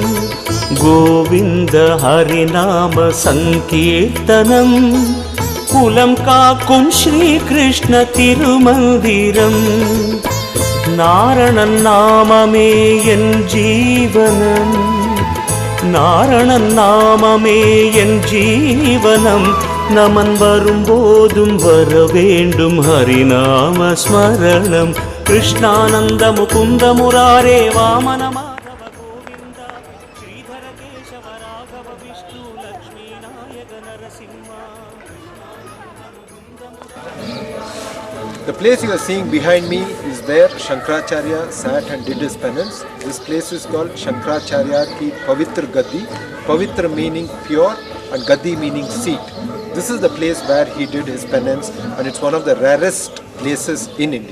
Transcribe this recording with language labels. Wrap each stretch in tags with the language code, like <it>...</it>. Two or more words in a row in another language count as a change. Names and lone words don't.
<ta>கோவிந்த ஹரிநாம சங்கீர்த்தனம் குலம் காக்கும் ஸ்ரீ கிருஷ்ண திருமந்திரம் நாராயணன் நாமமே என் ஜீவனம் நாராயணன் நாமமே என் ஜீவனம் நமன் வரும்போதும் வர வேண்டும் ஹரிநாம ஸ்மரணம் கிருஷ்ணானந்த முகுந்த முராரே வாமன மாதவ கோவிந்த ஸ்ரீதர கேசவ ராகவ விஷ்ணு லக்ஷ்மி நாயக நரசிம்மா.</ta> <en>The place you are seeing behind me is where Shankaracharya sat and did his penance. This place is called Shankaracharya ki Pavitra Gaddi. Pavitra meaning pure and Gaddi meaning seat. This is the place where he did his penance, and it's one of the rarest places in India.</en>